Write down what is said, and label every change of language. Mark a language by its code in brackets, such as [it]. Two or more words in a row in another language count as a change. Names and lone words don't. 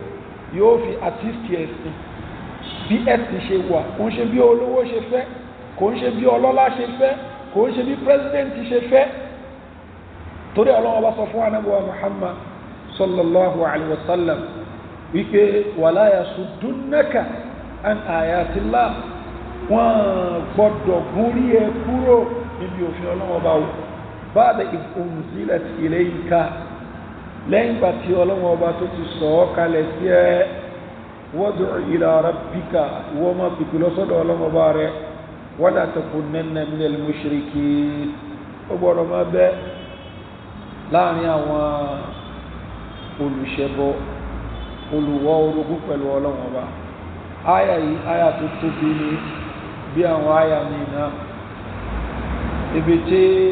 [yo] yóò fi àtìsì ẹ̀sìn bí ẹ̀sìn ṣe wà wọ́n ṣe bí olówó ṣe fẹ́ kò ń ṣe bí ọlọ́lá ṣe fẹ́ kò ń ṣe bí president ṣe fẹ́ torí Ọlọ́run bá sọ fún Ànábì wa Muhammad [ar] صلى الله عليه وسلم [yo] wípé [ar] ولا يصدنك عن آيات الله [yo] wọ́n gbọ́dọ̀ gúnrí ẹ kúrò níbi òfin Ọlọ́run bá wò [ar] بعد إذ أنزلت إليك [yo] lẹ́yìn gbà tí Ọlọ́run bá tó ti sọ kalẹ̀ sí ẹ [ar] وادع إلى ربك [yo] wọ́n máa fi kìlọ́ sọ́dọ̀ Ọlọ́run bá rẹ̀ [ar] ولا تكونن من المشركين [yo] ó gbọ́dọ̀ máa bẹ́ láàrin àwọn olùṣẹbọ olùwọ́ orogún pẹ̀lú Ọlọ́run Ọba áyà yìí áyà tó tóbi ní bí àwọn áyà mìíràn ibi tí